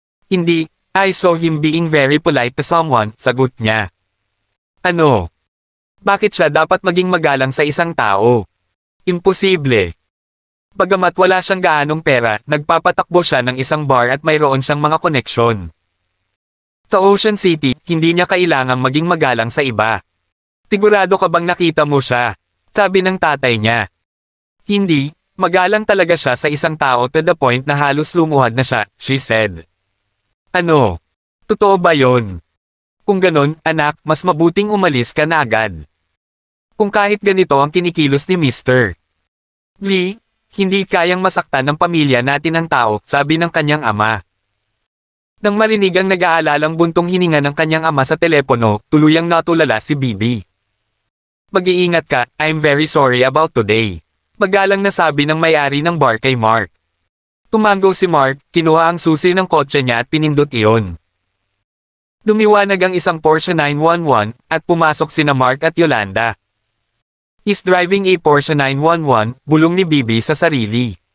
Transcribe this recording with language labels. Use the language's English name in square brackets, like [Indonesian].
[Filipino] Hindi, [English] I saw him being very polite to someone, [Filipino] sagot niya. Ano? Bakit siya dapat maging magalang sa isang tao? Imposible. Bagamat wala siyang gaanong pera, nagpapatakbo siya ng isang bar at mayroon siyang mga koneksyon. Sa Ocean City, hindi niya kailangang maging magalang sa iba. Sigurado ka bang nakita mo siya? Sabi ng tatay niya. Hindi, magalang talaga siya sa isang tao [English] to the point [Filipino] na halos lumuhad na siya, [English] she said. [Filipino] Ano? Totoo ba yon? Kung ganon, anak, mas mabuting umalis ka na agad. Kung kahit ganito ang kinikilos ni Mr. Lee, hindi kayang masaktan ng pamilya natin ang tao, sabi ng kanyang ama. Nang marinig ang nag-aalalang buntong hininga ng kanyang ama sa telepono, tuluyang natulala si Bibi. Mag-iingat ka, [English] I'm very sorry about today. [Filipino] Magalang na sabi ng may-ari ng bar kay Mark. Tumango si Mark, kinuha ang susi ng kotse niya at pinindot iyon. Lumiwanag ang isang Porsche 911 at pumasok sina Mark at Yolanda. [English] Is driving a Porsche 911, [Filipino] bulong ni Bibi sa sarili.